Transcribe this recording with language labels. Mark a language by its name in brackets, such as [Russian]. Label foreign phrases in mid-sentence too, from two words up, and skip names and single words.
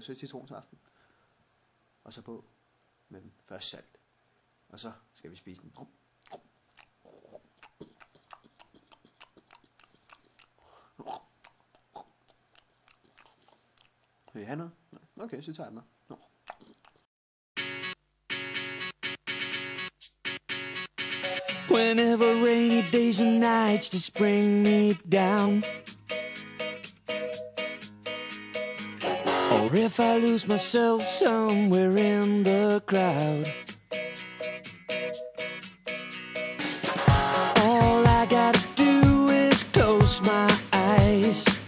[Danish] Så citronsaften. Og så på med den. Først salt. Og så skal vi spise den. Vil I have noget? Okay, så tager jeg den. [English] Whenever rainy days and nights just bring me down, or if I lose myself somewhere in the crowd, all I gotta do is close my eyes.